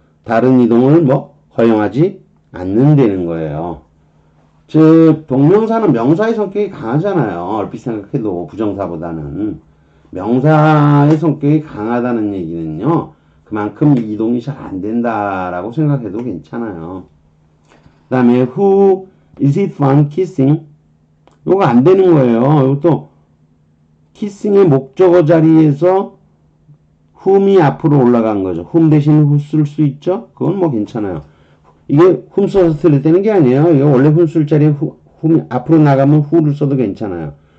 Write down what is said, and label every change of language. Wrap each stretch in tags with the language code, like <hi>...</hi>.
<ko>다른 이동을 뭐 허용하지 않는다는 거예요. 즉 동명사는 명사의 성격이 강하잖아요. 얼핏 생각해도 부정사보다는. 명사의 성격이 강하다는 얘기는요. 그만큼 이동이 잘 안 된다라고 생각해도 괜찮아요. 그 다음에</ko> <en>who is it fun kissing?</en> <ko>이거 안 되는 거예요. 이것도 kissing의 목적어 자리에서 whom이 앞으로 올라간 거죠. whom 대신 who 쓸 수 있죠? 그건 뭐 괜찮아요. 이게 whom 써서 틀릴 때는 게 아니에요. 이거 원래 whom 쓸 자리에 whom 앞으로 나가면 who를 써도 괜찮아요.</ko>